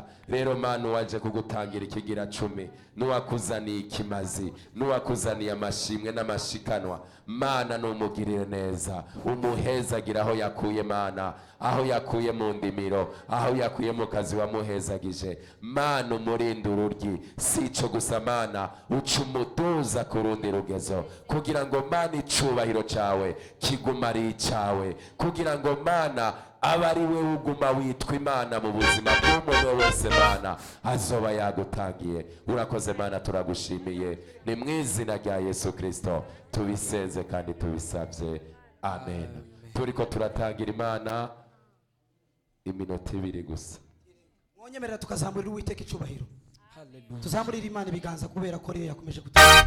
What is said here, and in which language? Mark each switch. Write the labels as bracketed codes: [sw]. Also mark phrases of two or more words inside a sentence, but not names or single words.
[rn] Rero Mana waje kugutangira ikigira cumi, nuwakuzaniye ikimazi, nuwakuzaniye amashimwe n'amashikanwa, Mana numugirire neza, umuhezagira aho yakuye Mana, aho yakuye mu ndimiro, aho yakuye mu kazi wamuhezagije Mana, umurinde ururyi. Si ico gusa Mana, uca umutuza ku rundi rugezo, kugira ngo Mana icubahiro cawe kiguma ari icawe, kugira ngo Mana abe ari we uguma witwa Imana mu buzima bw'umuntu wese Mana azoba yagutangiye. Urakoze Mana, turagushimiye, ni mu izina rya Yesu Kristo tubisenze kandi tubisabye, amen. Turiko turatangira Imana iminota ibiri gusa. Mwonyemerera tukazamurira Uwiteka icubahiro, tuzamurira Imana ibiganza kubera ko ariyo yakomeje gutanga.